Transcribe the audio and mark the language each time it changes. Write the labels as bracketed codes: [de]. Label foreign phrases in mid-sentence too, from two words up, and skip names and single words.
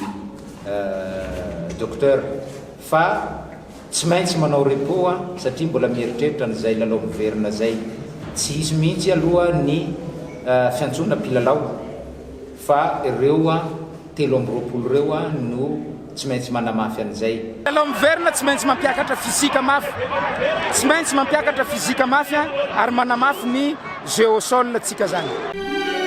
[mg] docteur fa tsy maintsy manao repos satria mbola mieritreritra n'izay lalao miverina zay tsy izy mihitsy aloha ny fiantsona mpilalao fa ireo 13 reo no tsy maintsy manamafy an'izay. Lalao miverina tsy maintsy mampiakatra fizika mafy, tsy maintsy mampiakatra fizika mafy ary manamafy ny [fr] jeu au sol [mg] tsika zany.